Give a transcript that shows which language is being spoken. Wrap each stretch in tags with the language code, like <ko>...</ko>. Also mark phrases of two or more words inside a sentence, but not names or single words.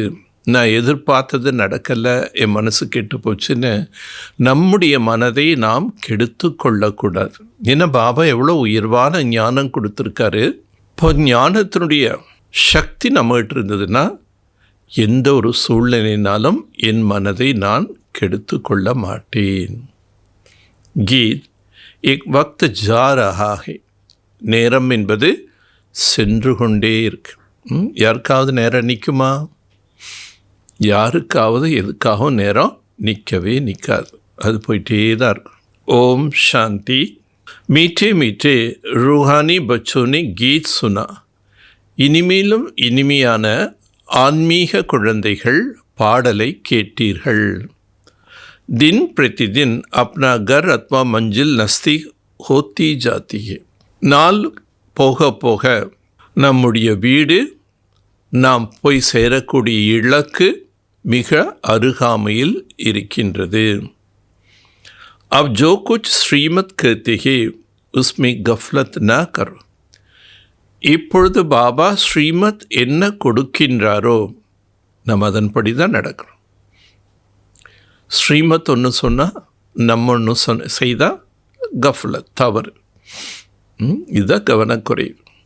<ta>நான் எதிர்பார்த்தது நடக்கலை, என் மனசு கெட்டு போச்சுன்னு நம்முடைய மனதை நாம் கெடுத்து கொள்ளக்கூடாது. ஏன்னா பாபா எவ்வளோ உயர்வான ஞானம் கொடுத்துருக்காரு. இப்போ ஞானத்தினுடைய சக்தி நம்மகிட்ட இருந்ததுன்னா எந்த ஒரு சூழ்நிலையினாலும் என் மனதை நான் கெடுத்து கொள்ள மாட்டேன்.</ta> <hi>கீத் एक वक्त जा रहा है.</hi> <ta>நேரம் என்பது சென்று கொண்டே இருக்கு. யாருக்காவது நேரம் நிற்குமா? யாருக்காவது எதுக்காகவும் நேரம் நிற்கவே நிற்காது. அது போயிட்டே தான் இருக்கும்.</ta> <hi>ओम शांति. मीठे मीठे रूहानी बच्चों ने गीत सुना.</hi> <ta>இனிமேலும் இனிமையான ஆன்மீக குழந்தைகள் பாடலை கேட்டீர்கள்.</ta> <hi>दिन प्रतिदिन अपना घर अथवा मंजिल नज़दीक होती जाती है.</hi> <ta>நாள் போக போக நம்முடைய வீடு, நாம் போய் சேரக்கூடிய இலக்கு மிக அருகாமையில் இருக்கின்றது.</ta> <hi>अब जो कुछ श्रीमत कहते हैं उसमें गफलत ना करो.</hi> <ta>இப்பொழுது பாபா ஸ்ரீமத் என்ன கொடுக்கின்றாரோ நம்ம அதன்படி தான் நடக்கிறோம். ஸ்ரீமத் ஒன்று சொன்னால் நம்ம ஒன்று செய்தால் கஃப்லத், தவறு. இதுதான் கவனக்குறைவு.</ta>